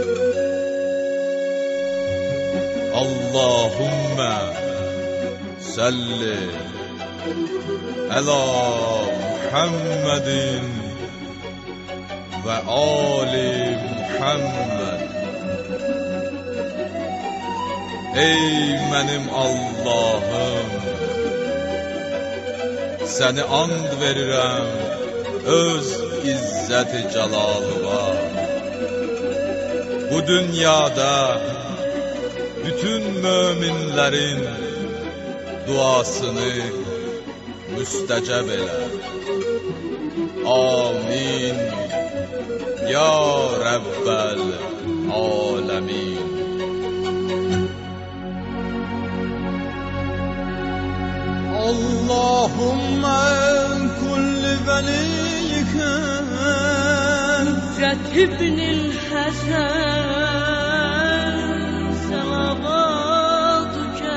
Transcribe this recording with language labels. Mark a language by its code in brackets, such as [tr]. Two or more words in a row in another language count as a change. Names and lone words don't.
[ar] اللهم صل على محمد وآل محمد. [az] Ey mənim Allahım, səni and verirəm öz izzət-i cəlalığa. Bu dünyada bütün möminlərin duasını müstəcəb elə. [ar] آمين. يا رب العالمين. اللهم كل وليك حجة ابن الحسن صلواتك